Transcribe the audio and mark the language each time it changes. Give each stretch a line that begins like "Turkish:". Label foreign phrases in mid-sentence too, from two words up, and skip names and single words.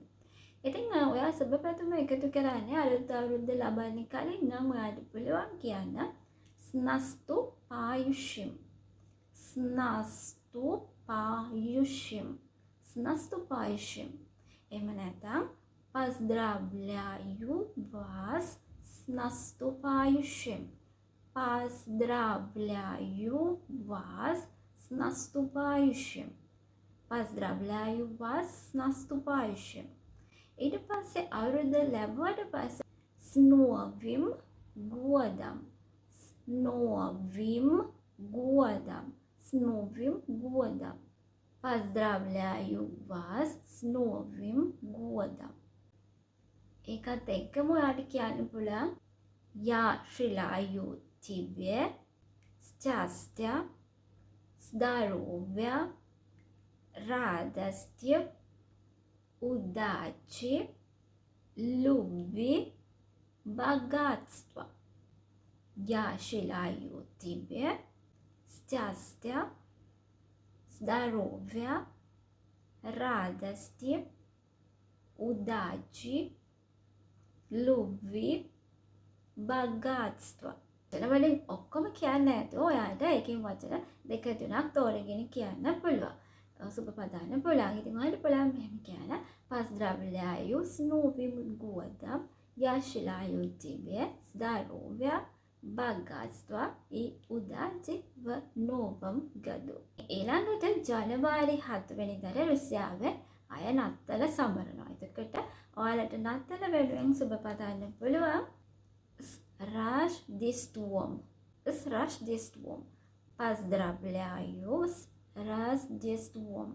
Sinhala: ඉතින් ඔයා සුබ පැතුම එකතු කරන්නේ අලුත් අවුරුද්ද ලබන්න කලින් නම් ඔයාට පුළුවන් කියන්න
Russian: с наступающим. с наступающим. с наступающим.
Sinhala: එහෙම නැත්නම්
Russian: поздравляю вас с наступающим. Поздравляю вас с наступающим. Поздравляю вас с наступающим.
Sinhala: ඊට පස්සේ අවුරුද්ද ලැබුවට පස්සේ
Russian: с новым годом. с новым годом. с новым годом. Поздравляю вас с новым годом.
Sinhala: ඒකත් එක්කම ඔයාට කියන්න පුළුවන්
Russian: Я желаю тебе счастья, здоровья, радости, удачи, любви, богатства. Я желаю тебе счастья, здоровья, радости, удачи, любви, බගාත්ස්ව.
Sinhala: වලින් ඔක්කොම කියන්න නැතුව ඔයාට එකකින් වචන දෙක තුනක් තෝරගෙන කියන්න පුළුවන්. සුබ පදාන්න පුළුවන්. ඉතින් ඔයාලට පුළුවන් මෙහෙම කියන්න.
Russian: Поздравляю с Новым годом. Я желаю тебе здоровья, богатства и удачи в новом году.
Sinhala: ඊළඟට ජනවාරි 7 වෙනිදාට රුසියාවේ අය නත්තල සමරනවා. එතකොට ඔයාලට නත්තල වෙනුවෙන් සුබ පදාන්න පුළුවන්.
Russian: Рождеством. С Рождеством. Поздравляю с Рождеством.